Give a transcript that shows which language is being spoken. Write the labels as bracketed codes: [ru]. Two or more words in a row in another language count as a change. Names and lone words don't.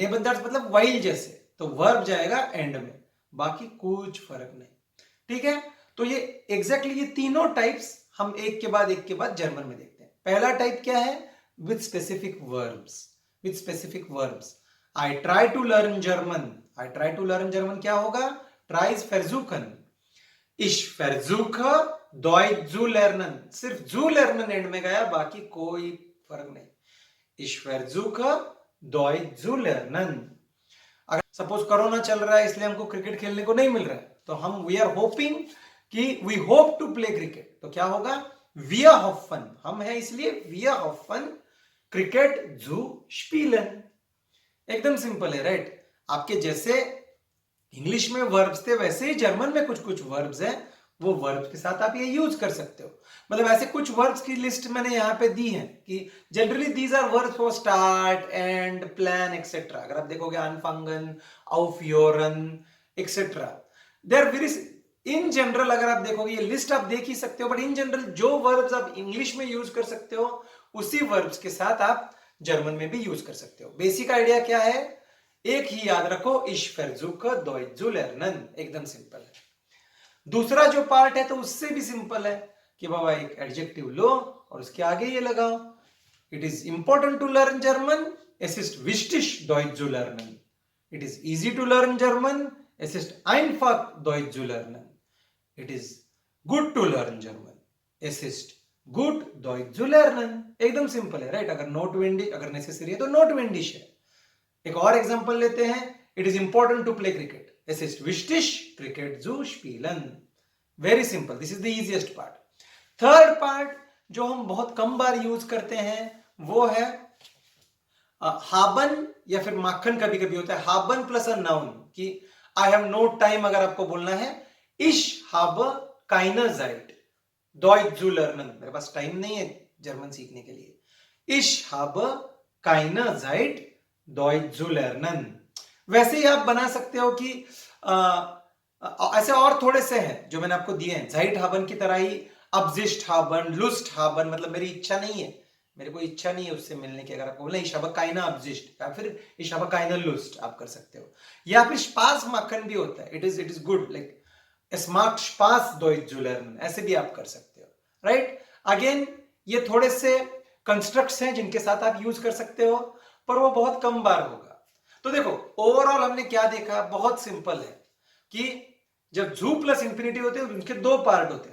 [hi] नेबनजार्ट्स मतलब वाइल जैसे, तो वर्ब जाएगा एंड में, बाकी कुछ फर्क नहीं। ठीक है, तो ये एग्जैक्टली ये तीनों टाइप्स हम एक के बाद जर्मन में देखते हैं। पहला टाइप क्या है, [en] with specific verbs, with specific verbs. I try to learn German, I try to learn German [hi] क्या होगा, [en] try is versuchen, [de] ich versuche Deutsch zu lernen, [en] सिर्फ [de] zu lernen [en] एंड [hi] में गया, बाकी कोई फर्क नहीं। [de] ich versuche Deutsch zu lernen। [hi] अगर सपोज कोरोना चल रहा है इसलिए हमको क्रिकेट खेलने को नहीं मिल रहा है, तो हम [en] we are hoping [hi] कि [en] we hope to play cricket, [hi] तो क्या होगा, [de] wir hoffen, [hi] हम है इसलिए [de] wir hoffen क्रिकेट zu spielen। [hi] एकदम सिंपल है, राइट। आपके जैसे इंग्लिश में वर्ब्स थे वैसे ही जर्मन में कुछ कुछ वर्ब्स हैं, वो वर्ब्स के साथ आप ये यूज कर सकते हो। मतलब ऐसे कुछ वर्ब्स की लिस्ट मैंने यहाँ पे दी है कि [en] generally these are verbs for start, end, plan etcetera. [hi] अगर आप देखोगे [de] anfangen, aufhören [en] etcetera, they are very in general. [hi] अगर आप देखोगे ये लिस्ट आप देख ही सकते हो, [en] but in general [hi] जो वर्ब्स आप इंग्लिश में यूज कर सकते हो उसी वर्ब्स के साथ आप जर्मन में भी यूज कर सकते हो। [en] basic idea [hi] क्या है, एक ही याद रखो, [de] ich versuche Deutsch zu lernen, [hi] एकदम सिंपल है। दूसरा जो पार्ट है तो उससे भी सिंपल है कि बाबा एक एडजेक्टिव लो और उसके आगे ये लगाओ, [en] it is important to learn German, [de] es ist wichtig Deutsch zu lernen, [en] it is easy to learn German, [de] es ist einfach Deutsch zu lernen, [en] it is good to learn German, [de] es ist good Deutsch zu lernen। [hi] एकदम सिंपल है, राइट। अगर नोट वेंडी अगर नेसेसरी है तो नोट वेंडिश है। एक और एग्जांपल लेते हैं, [en] it is important to play cricket, [de] es ist wichtig क्रिकेट zu spielen। [en] very simple, this is the easiest part. [hi] थर्ड पार्ट जो हम बहुत कम बार यूज करते हैं वो है हाबन, या फिर माखन कभी कभी होता है, हाबन [en] plus a noun, [hi] कि [en] I have no time [hi] अगर आपको बोलना है, [de] ich habe keine Zeit Deutsch zu lernen, [hi] मेरे पास टाइम नहीं है जर्मन सीखने के लिए। [de] Ich habe keine Zeit Deutsch zu lernen। [hi] वैसे ही आप बना सकते हो कि ऐसे और थोड़े से हैं जो मैंने आपको दिए हैं। [de] Zeit [hi] की तरह ही [de] Absicht haben, Lust haben, [hi] मतलब मेरी इच्छा नहीं है, मेरे को इच्छा नहीं है उससे मिलने की। अगर आपको बोले [de] Ich habe keine Absicht [hi] या फिर [de] Ich habe keine Lust, [hi] आप कर सकते हो। या फिर [de] Spaß machen [hi] भी होता है, [en] it is good, like [de] es macht Spaß Deutsch zu lernen, [hi] ऐसे भी आप कर सकते हो, राइट। अगेन ये थोड़े से कंस्ट्रक्ट्स हैं जिनके साथ आप यूज कर सकते हो, पर वो बहुत कम बार होगा। तो देखो ओवरऑल हमने क्या देखा, बहुत सिंपल है कि जब जू [en] plus infinity [hi] होते हैं उनके दो पार्ट होते हैं।